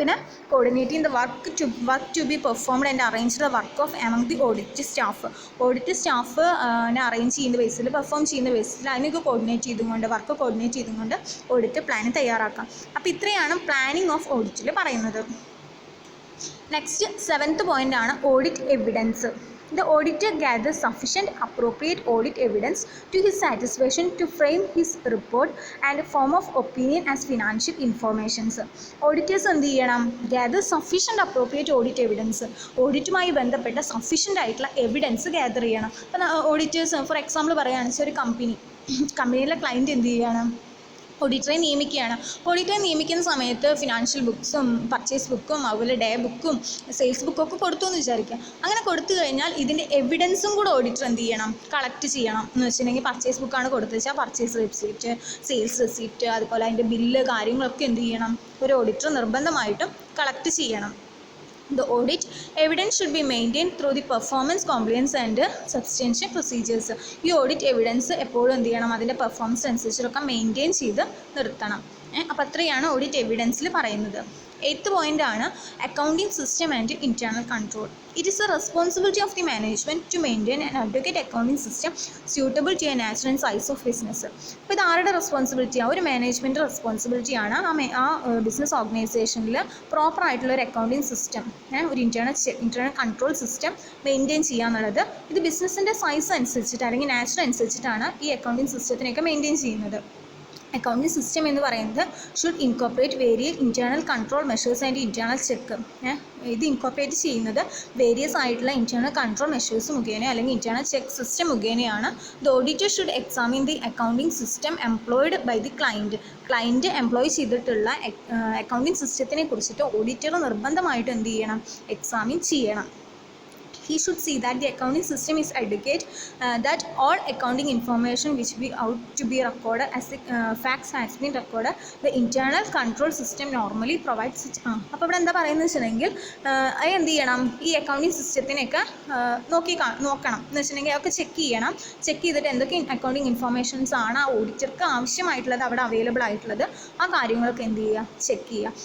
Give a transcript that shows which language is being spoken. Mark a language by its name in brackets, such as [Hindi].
[Malayalam] പിന്നെ [English] coordinating the work to be performed and arrange the work of among the audit staff [Malayalam] arrange ചെയ്യുന്ന ബേസിൽ, perform ചെയ്യുന്ന ബേസിൽ അതിനൊക്കെ work coordinate ചെയ്തുകൊണ്ട് audit plan തയ്യാറാക്കാം. അപ്പോൾ ഇത്രയാണ് പ്ലാനിങ് ഓഫ് ഓഡിറ്റിൽ പറയുന്നത്. നെക്സ്റ്റ് സെവൻത്ത് പോയിൻ്റ് ആണ് audit evidence. [English] The auditor gathers sufficient appropriate audit evidence to his satisfaction to frame his report and form of opinion as financial informations. Auditors [Malayalam] എന്ത് ചെയ്യണം, [English] gather sufficient appropriate audit evidence. [Malayalam] ഓഡിറ്റുമായി ബന്ധപ്പെട്ട sufficient ആയിട്ടുള്ള evidence gather ചെയ്യണം. അപ്പം auditors for example പറയുകയാണെന്ന് വെച്ചാൽ ഒരു കമ്പനിയിലെ ക്ലയൻറ്റ് എന്ത് ചെയ്യണം, ഓഡിറ്ററെ നിയമിക്കുകയാണ്. ഓഡിറ്ററെ നിയമിക്കുന്ന സമയത്ത് ഫിനാൻഷ്യൽ ബുക്സും പർച്ചേസ് ബുക്കും അതുപോലെ ഡേ ബുക്കും സെയിൽസ് ബുക്കൊക്കെ കൊടുത്തു എന്ന് വിചാരിക്കുക. അങ്ങനെ കൊടുത്തു കഴിഞ്ഞാൽ ഇതിൻ്റെ എവിഡൻസും കൂടെ ഓഡിറ്റർ എന്ത് ചെയ്യണം, കളക്ട് ചെയ്യണം. എന്ന് വെച്ചിട്ടുണ്ടെങ്കിൽ പർച്ചേസ് ബുക്കാണ് കൊടുത്തു വെച്ചാൽ പർച്ചേസ് റെസിപ്റ്റ്, സെയിൽസ് റെസിപ്റ്റ്, അതുപോലെ അതിൻ്റെ ബില്ല് കാര്യങ്ങളൊക്കെ എന്ത് ചെയ്യണം, ഒരു ഓഡിറ്റർ നിർബന്ധമായിട്ടും കളക്ട് ചെയ്യണം. [English] The audit evidence should be maintained through the performance, compliance and substantial procedures. [Malayalam] ഈ ഓഡിറ്റ് എവിഡൻസ് എപ്പോഴും എന്ത് ചെയ്യണം, അതിൻ്റെ പെർഫോമൻസ് അനുസരിച്ചൊക്കെ മെയിൻറ്റെയിൻ ചെയ്ത് നിർത്തണം. അപ്പോൾ അത്രയാണ് ഓഡിറ്റ് എവിഡൻസിൽ പറയുന്നത്. എയ്ത്ത് പോയിൻ്റ് ആണ് accounting system and internal control. [English] It is a responsibility of the management to maintain and advocate accounting system suitable to a nature and size of business. [Malayalam] അപ്പോൾ ഇത് ആരുടെ റെസ്പോൺസിബിലിറ്റിയാണ്, ഒരു മാനേജ്മെൻറ്റ് റെസ്പോൺസിബിലിറ്റിയാണ്. ആ ബിസിനസ് ഓർഗനൈസേഷനിൽ പ്രോപ്പറായിട്ടുള്ള ഒരു അക്കൗണ്ടിങ് സിസ്റ്റം, ഒരു ഇൻറ്റേർണൽ കൺട്രോൾ സിസ്റ്റം മെയിൻറ്റെയിൻ ചെയ്യുക എന്നുള്ളത്. ഇത് ബിസിനസ്സിൻ്റെ സൈസ് അനുസരിച്ചിട്ട് അല്ലെങ്കിൽ നാച്ചർ അനുസരിച്ചിട്ടാണ് ഈ അക്കൗണ്ടിങ് സിസ്റ്റത്തിനെയൊക്കെ മെയിൻറ്റെയിൻ ചെയ്യുന്നത്. [English] accounting system [Malayalam] എന്ന് പറയുന്നത് [English] Should incorporate various internal control measures and internal check. [Malayalam] ഇത് ഇൻകോർപ്പറേറ്റ് ചെയ്യുന്നത് വേരിയസ് ആയിട്ടുള്ള ഇൻറ്റേർണൽ കൺട്രോൾ മെഷേഴ്സ് മുഖേന അല്ലെങ്കിൽ ഇൻറ്റേർണൽ ചെക്ക് സിസ്റ്റം മുഖേനയാണ്. [English] the auditor should examine the accounting system employed by the client [Malayalam] employ ചെയ്തിട്ടുള്ള accounting സിസ്റ്റത്തിനെ കുറിച്ചിട്ട് ഓഡിറ്റർ നിർബന്ധമായിട്ട് എന്ത് ചെയ്യണം, എക്സാമിൻ ചെയ്യണം. [English] he should see that the accounting system is adequate, that all accounting information which be out to be recorded as the facts has been recorded. The internal control system normally provides such. [Malayalam] അപ്പോൾ ഇവിടെ എന്താ പറയുന്നത് വെച്ചിട്ടുണ്ടെങ്കിൽ അത് എന്ത് ചെയ്യണം, ഈ accounting സിസ്റ്റത്തിനെയൊക്കെ നോക്കണം എന്ന് വെച്ചിട്ടുണ്ടെങ്കിൽ അതൊക്കെ ചെക്ക് ചെയ്തിട്ട് എന്തൊക്കെ അക്കൗണ്ടിങ് ഇൻഫോർമേഷൻസ് ആണ് ആ ഓഡിറ്റർക്ക് ആവശ്യമായിട്ടുള്ളത് അവിടെ അവൈലബിൾ ആയിട്ടുള്ളത്, ആ കാര്യങ്ങളൊക്കെ എന്ത് ചെയ്യുക, ചെക്ക് ചെയ്യുക.